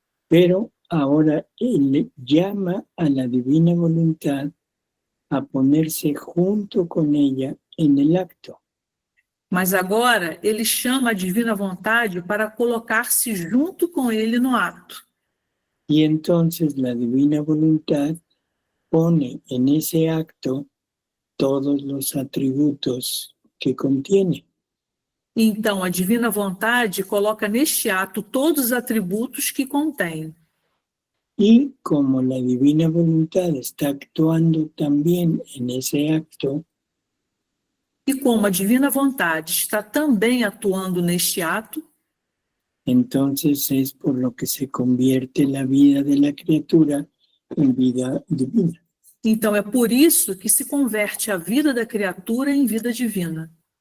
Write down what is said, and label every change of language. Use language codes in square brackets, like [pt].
[es] Pero ahora él llama a la divina voluntad a ponerse junto con ella en el acto. [pt] Mas agora ele chama a divina vontade para colocar-se junto com ele no ato. [es] Y entonces la divina voluntad pone en ese acto todos los atributos que contiene. [pt] Então, a divina vontade coloca neste ato todos os atributos que contém. [es] Y como la divina voluntad está actuando también en ese acto, [pt] E como a divina vontade está também atuando neste ato, [es] entonces es por lo que se convierte la vida de la criatura en vida divina. [pt] então é por isso que se converte a vida da criatura em vida divina.